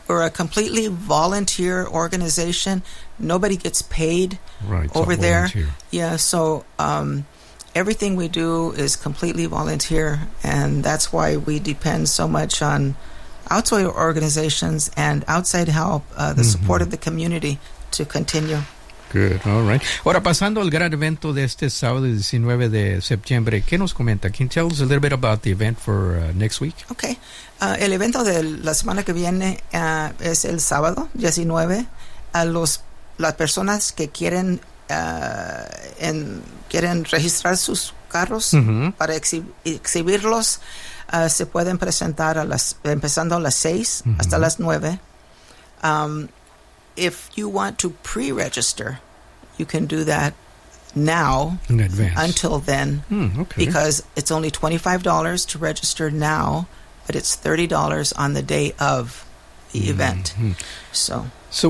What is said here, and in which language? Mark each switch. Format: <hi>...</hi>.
<en>We're a completely volunteer organization. Nobody gets paid over there. Yeah, so everything we do is completely volunteer, and that's why we depend so much on outside organizations and outside help, the support of the community to continue. Good, all right.</en> <es>Ahora, pasando al gran evento de este sábado 19 de septiembre, ¿qué nos comenta?</es> <en>Can you tell us a little bit about the event for next week? Okay.</en> <es>El evento de la semana que viene es el sábado 19. Las personas que quieren quieren registrar sus carros para exhibirlos, se pueden presentar empezando a las 6 hasta las 9.</es> <en>If you want to pre-register, you can do that now in advance. Until then, because it's only $25 to register now, but it's $30 on the day of the event. So</en>